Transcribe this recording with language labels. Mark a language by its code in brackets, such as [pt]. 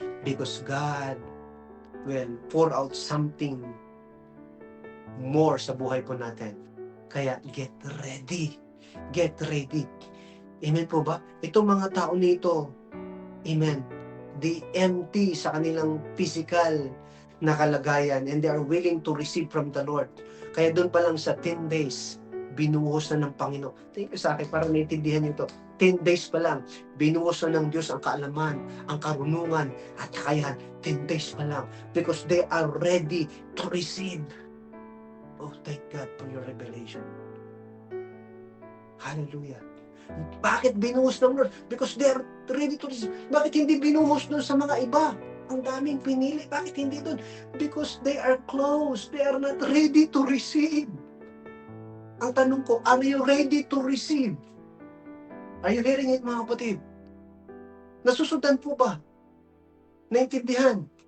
[en] Because God will pour out something more [tl] sa buhay po natin. Kaya [en] get ready. Get ready. [tl] Amen po ba? Itong mga tao nito, amen, [en] they empty [tl] sa kanilang [en] physical [tl] na kalagayan [en] and they are willing to receive from the Lord. [tl] Kaya doon pa lang sa 10 days, binuhos na ng Panginoon. Tingin ko sa akin, para naintindihan nyo to. 10 days pa lang, binuhos na ng Diyos ang kaalaman, ang karunungan, at kakayahan. 10 days pa lang. [en] Because they are ready to receive. Oh, thank God for your revelation. Hallelujah. [tl] Bakit binuhos ng [en] Lord? Because they are ready to receive. [tl] Bakit hindi binuhos doon sa mga iba? Ang daming pinili. Bakit hindi doon? [en] Because they are closed. They are not ready to receive. [tl] Ang tanong ko, [en] are you ready to receive? Are you hearing it, [tl] mga kapatid? Nasusundan po ba? Naintindihan?